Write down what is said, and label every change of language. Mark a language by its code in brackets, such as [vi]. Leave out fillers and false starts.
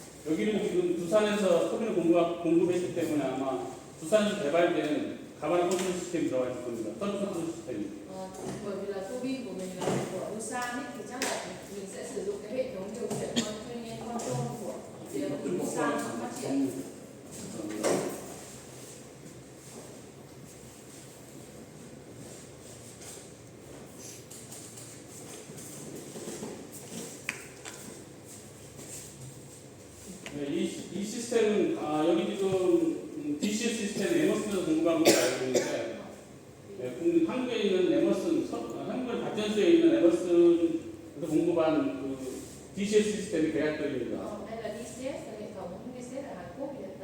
[ko] 여기는 지금 두산에서 터빈을 공급했기 때문에 아마 두산에서 개발된 가바나 컨트롤 시스템이 들어가 있을 겁니다. 터빈 컨트롤 시스템이. [vi] Bởi vì là turbine của mình là của Busan ấy, thì chắc là mình sẽ sử dụng cái hệ thống điều khiển monitoring and control của Busan phát triển. [ko] 이 시스템은 여기 지금 DCS 시스템 에머슨에서 공급한 것으로 알고 있는데, 한국에 있는 한국 발전소에 있는 에머슨에서 공급한 DCS 시스템이 계약들입니다. [vi] Đây là DCS, là hệ thống DCS ở Hàn Quốc, thì